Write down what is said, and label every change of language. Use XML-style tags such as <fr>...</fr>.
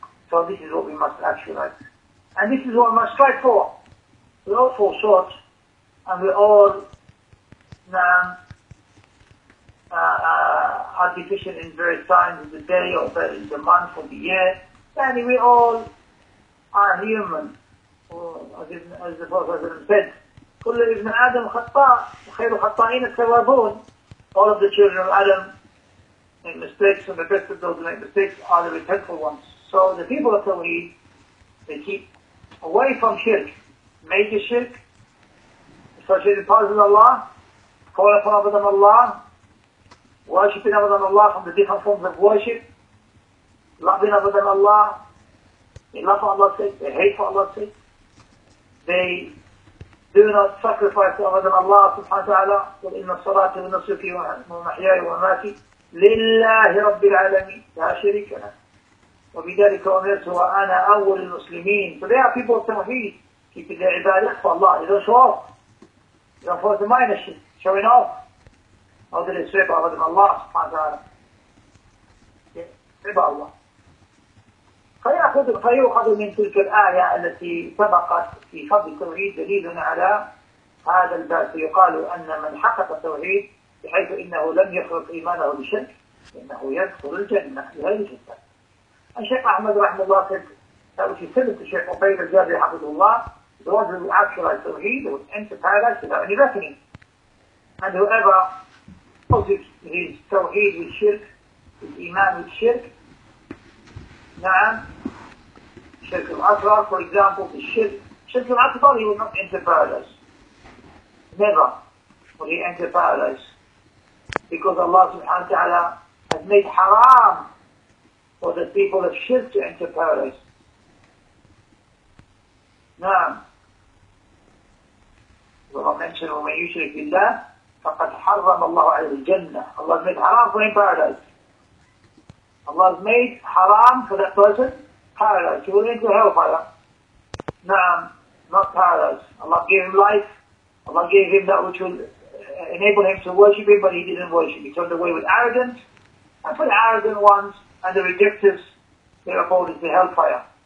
<en>So this is what we must actualize. And this is what we must strive for. We all fall short, and we all are deficient in various times of the day or the month or the year. And we all are human. As the Prophet said,</en> <ar>كل ابن آدم خطاء وخير الخطائين التوابون.</ar> <en>All of the children of Adam make mistakes, and the best of those who make mistakes are the repentful ones. So the people of Tawheed, they keep away from shirk, major shirk, associated partners with Allah, calling upon other than Allah, worshipping other than Allah from the different forms of worship, loving other than Allah. They love for Allah's sake, they hate for Allah's sake. They do not sacrifice to other than Allah subhanahu wa ta'ala.</en> <ar>قُلْ إِنَّ الصَّلَاةَ وَنُسُكِي وَمَحْيَايَ وَمَمَاتِي لِلَّهِ رَبِّ الْعَالَمِينَ لَا شَرِيكَ لَهُ وَبِذَلِكَ أُمِرْتُ وَأَنَا أَوَّلُ الْمُسْلِمِينَ.</ar> <en>So they are people of Tawheed, keeping their ibadah for Allah. They don't show off. They don't force the minor shit, showing off. How did they swear by other than Allah subhanahu wa ta'ala? Swear by Allah.</en> <ar>فيؤخذ من تلك الآية التي سبقت في فضل التوحيد دليل على هذا الباب، فيقال أن من حقق التوحيد بحيث إنه لم يخلق إيمانه بشرك إنه يدخل الجنة بغير حساب.</ar> <en>الشيخ أحمد رحمه الله said that which is similar to Shaykh Ubayd al-Jabri حفظه, the ones who actualize Tawheed will enter paradise without any reckoning. And whoever opposes his Tawheed with shirk, his Iman with shirk, Shirk al-Akbar, for example, the Shirk al-Akbar, he will not enter paradise. Never will he enter paradise. Because Allah subhanahu wa ta'ala has made haram for the people of Shirk to enter paradise. Now, Allah mentioned,</en> <ar>وَمَنْ يُشْرِكْ بِاللَّهِ فَقَدْ حَرَّمَ اللَّهُ عَلَيْهِ الْجَنَّةِ.</ar> <en>Allah has made haram for him paradise. Allah has made haram for that person paradise. He will enter hellfire. No, not paradise. Allah gave him life. Allah gave him that which will enable him to worship him, but he didn't worship. He turned away with arrogance. And for the arrogant ones and the rejectors, their abode is the hellfire.</en>